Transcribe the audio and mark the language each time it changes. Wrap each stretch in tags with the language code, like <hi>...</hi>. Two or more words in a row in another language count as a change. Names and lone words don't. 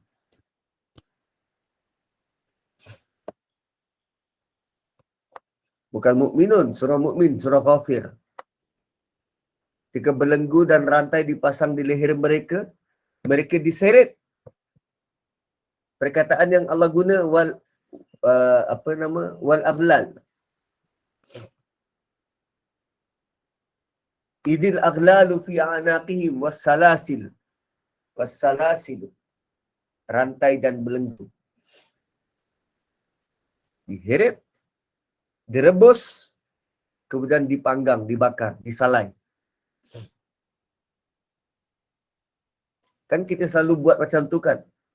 <ms>Bukan Mu'minun, surah Mu'min, surah Ghafir. Ketika belenggu dan rantai dipasang di leher mereka, mereka diseret. Perkataan yang Allah guna</ms> <ar>والأغلال. إذ الأغلال في أعناقهم والسلاسل. والسلاسل.</ar> <ms>Rantai dan belenggu. Diheret, direbus, kemudian dipanggang, dibakar, disalai. Kan kita selalu buat macam tu kan.</ms>